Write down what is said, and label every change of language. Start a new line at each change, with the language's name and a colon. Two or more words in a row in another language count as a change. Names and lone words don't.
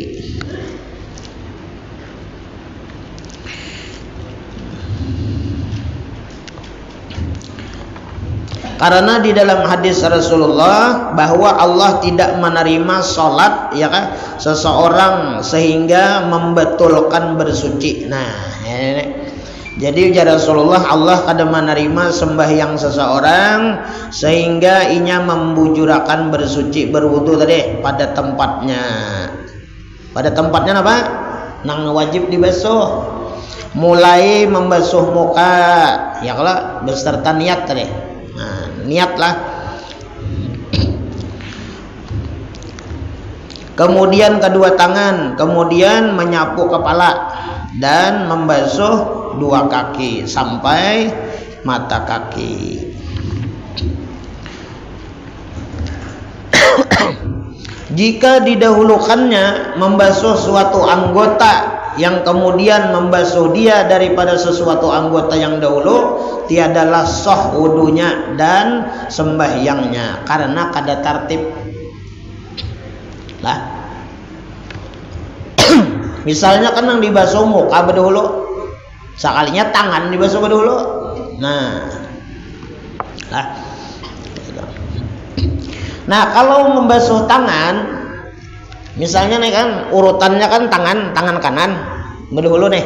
Indonesian: Karena di dalam hadis Rasulullah bahwa Allah tidak menerima sholat ya kan seseorang sehingga membetulkan bersuci. Nah ini Jadi ujar Rasulullah,
Banjar: Allah kada menerima sembahyang seseorang sehingga inya membujurakan bersuci berwudu tadi pada tempatnya. Pada tempatnya apa? Nang wajib dibasuh.
Indonesian: Mulai membasuh muka, ya kalau beserta niat tadi. Nah, niatlah. Kemudian kedua tangan, kemudian menyapu kepala dan membasuh dua kaki sampai mata kaki. Jika didahulukannya membasuh suatu anggota yang kemudian membasuh dia daripada sesuatu anggota yang dahulu, tiadalah sah wudunya dan sembahyangnya karena kada tertib lah.
Banjar: Misalnya kan yang dibasuh muka berdahulu, sekalinya tangan dibasuh berdahulu. Nah, kalau membasuh tangan, misalnya nih kan urutannya kan tangan kanan berdahulu nih.